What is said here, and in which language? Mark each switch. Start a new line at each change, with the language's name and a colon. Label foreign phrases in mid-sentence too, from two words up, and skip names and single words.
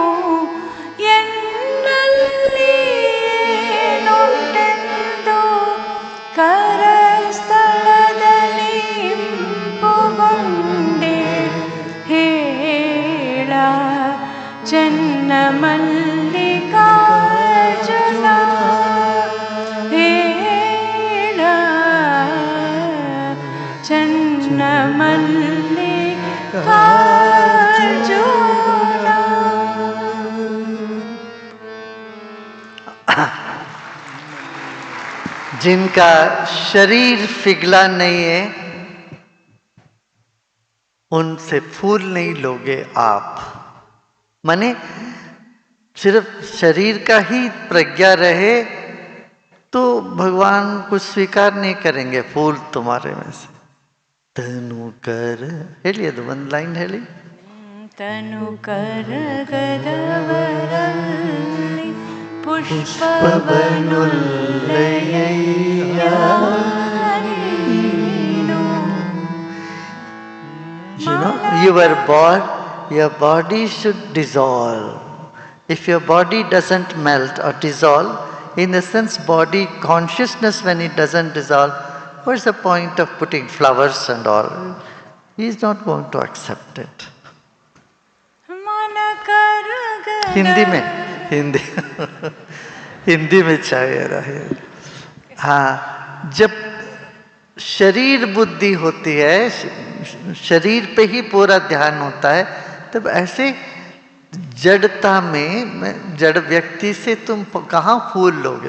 Kannada: ಎನ್ನಲ್ಲಿ ಏನುಂಟೆಂದು ಕರಸ್ಥಳದಲ್ಲಿ ಇಂಪುಗೊಂಡೆ ಹೇಳ ಚೆನ್ನ ಮಲ್ಲಿಕಾರ್ಜುನ. ಹೇಳ ಚೆನ್ನ ಮಲ್ಲಿಕಾರ್ಜುನ.
Hindi: जिनका शरीर पिघला नहीं है उनसे फूल नहीं लोगे आप. माने सिर्फ शरीर का ही प्रज्ञा रहे तो भगवान कुछ स्वीकार नहीं करेंगे फूल तुम्हारे में से.
Kannada: ತನು ಕರ ಹೇಳಿ, ಅದು ಒಂದು ಲೈನ್ ಹೇಳಿ. ತನು ಕರಗದವರಲ್ಲಿ ಪುಷ್ಪವನೊಲ್ಲಯ್ಯ ನೀನು.
English: You know, your body should dissolve. If your body doesn't melt or dissolve, in a sense body consciousness, when it doesn't dissolve, what's the point of putting flowers and all? He is not going to accept it.
Hindi: हिंदी में चाहिए रहे. हाँ, जब शरीर बुद्धि होती है, शरीर पे ही पूरा ध्यान होता है, तब ऐसे जड़ता में जड़ व्यक्ति से तुम कहाँ फूल लोगे?